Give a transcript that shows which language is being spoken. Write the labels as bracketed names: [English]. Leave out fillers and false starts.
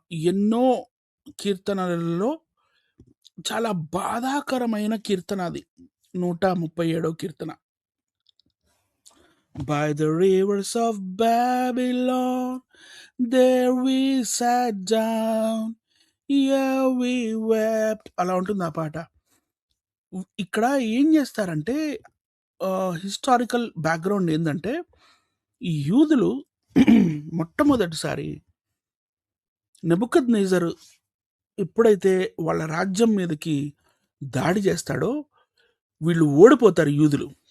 [Telugu] ఎన్నో కీర్తనలలో చాలా బాధాకరమైన కీర్తన అది, 137వ కీర్తన. [English] By the rivers of Babylon, there we sat down, yeah we wept. [Telugu] అలా ఉంటుంది ఆ పాట. ఇక్కడ ఏం చేస్తారంటే, హిస్టారికల్ బ్యాక్గ్రౌండ్ ఏంటంటే, ఈ యూదులు మొట్టమొదటిసారి నెబుకద్నెజరు ఎప్పుడైతే వాళ్ళ రాజ్యం మీదకి దాడి చేస్తాడో వీళ్ళు ఓడిపోతారు యూదులు.